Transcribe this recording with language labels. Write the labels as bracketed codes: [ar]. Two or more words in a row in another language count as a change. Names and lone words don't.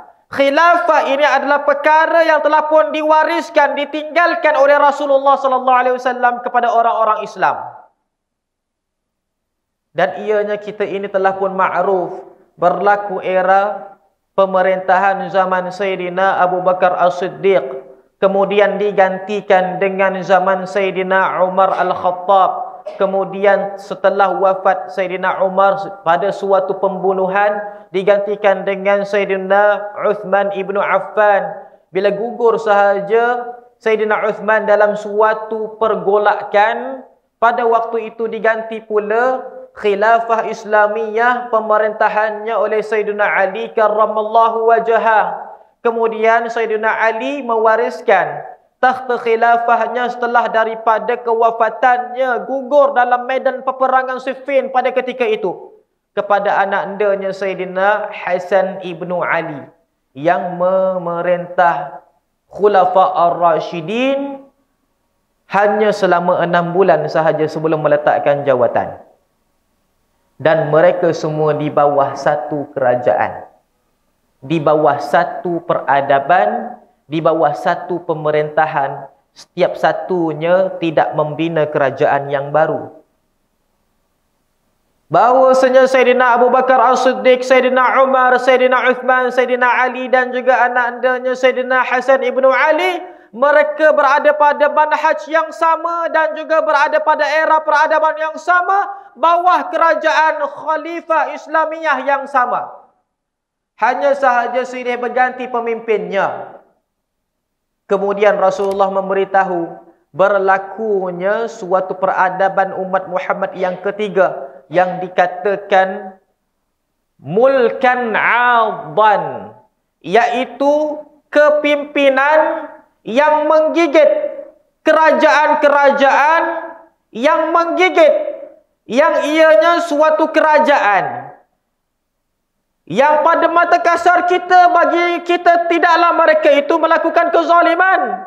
[ms] Khilafah ini adalah perkara yang telah pun diwariskan, ditinggalkan oleh Rasulullah SAW kepada orang-orang Islam. Dan ianya kita ini telah pun ma'ruf berlaku era pemerintahan zaman Sayyidina Abu Bakar As-Siddiq. Kemudian digantikan dengan zaman Sayyidina Umar Al-Khattab. Kemudian setelah wafat Sayyidina Umar pada suatu pembunuhan, digantikan dengan Sayyidina Uthman ibnu Affan. Bila gugur sahaja Sayyidina Uthman dalam suatu pergolakan, pada waktu itu diganti pula khilafah Islamiyah, pemerintahannya oleh Sayyidina Ali [ar] كرم الله وجهه. [ms] Kemudian Sayyidina Ali mewariskan takhta khilafahnya setelah daripada kewafatannya gugur dalam medan peperangan Siffin pada ketika itu kepada anak andanya Sayyidina Hasan ibnu Ali yang memerintah Khulafa ar-Rashidin hanya selama 6 bulan sahaja sebelum meletakkan jawatan. Dan mereka semua di bawah satu kerajaan, di bawah satu peradaban, di bawah satu pemerintahan. Setiap satunya tidak membina kerajaan yang baru. Bahawasanya Sayyidina Abu Bakar As-Siddiq, Sayyidina Umar, Sayyidina Uthman, Sayyidina Ali dan juga anak andanya Sayyidina Hasan ibnu Ali, mereka berada pada manhaj yang sama dan juga berada pada era peradaban yang sama, bawah kerajaan khalifah Islamiyah yang sama. Hanya sahaja silih berganti pemimpinnya. Kemudian Rasulullah memberitahu berlakunya suatu peradaban umat Muhammad yang ketiga yang dikatakan [ar] ملكا عاضا, [ms] iaitu kepimpinan yang menggigit, kerajaan-kerajaan yang menggigit, yang ianya suatu kerajaan yang pada mata kasar kita, bagi kita tidaklah mereka itu melakukan kezaliman.